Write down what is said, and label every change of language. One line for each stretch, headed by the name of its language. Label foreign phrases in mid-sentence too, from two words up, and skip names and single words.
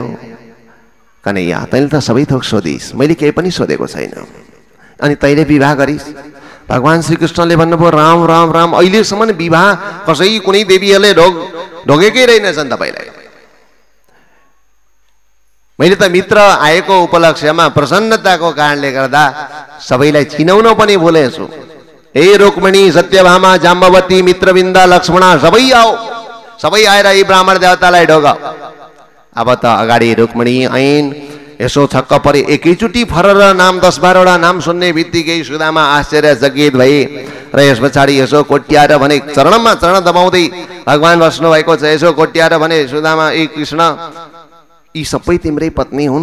Nepali: कन्हैया तैँले त सबै थोक सोधिस्, मैले केही पनि सोधेको छैन, अनि तैँले विवाह गरिस्। भगवान श्रीकृष्णले भन्नुभयो राम राम राम, अहिलेसम्म विवाह कसै कुनै देवीहरूले ढोगेकै रहेनछन् तपाईँलाई। मैले त मित्र आएको उपलक्ष्यमा प्रसन्नताको कारणले गर्दा सबैलाई चिनाउन पनि भुलेछु। हे रुक्मिणी, सत्यभामा, जाम्बवती, मित्रविन्दा, लक्ष्मणा सबै आओ, सबै आएर यी ब्राह्मण देवतालाई ढोगाऊ। अब त अगाडि रुक्मिणी ऐन यसो छक्क परे, एकैचोटि फरर नाम 10-12 नाम सुन्ने बित्तिकै सुदामा आश्चर्यचकित भए र यस पछाडि यसो कोट्याएर भने, चरणमा चरण दबाउँदै भगवान बस्नु भएको छ, यसो कोट्याएर भने सुदामा ए कृष्ण यी सबै तिम्रै पत्नी हुन्।